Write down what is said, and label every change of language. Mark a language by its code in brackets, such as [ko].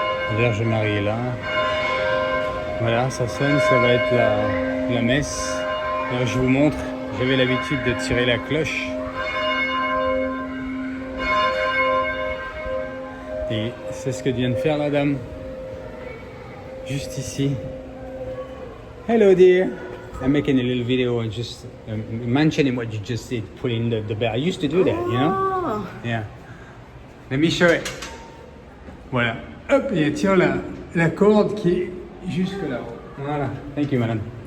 [fr] La Vierge Marie est là. Voilà, ça sonne, ça va être la messe. Alors, je vous montre, j'avais l'habitude de tirer la cloche. Et c'est ce que vient de faire la dame. Juste ici. [en] Hello dear. I'm making a little video and just mentioning what you just did, putting the bell. I used to do that, you know? Oh. Yeah. Let me show it. Voilà. [fr] Hop, et elle tient la corde qui est jusque là-haut. Voilà. [en] Thank you, [fr] madame.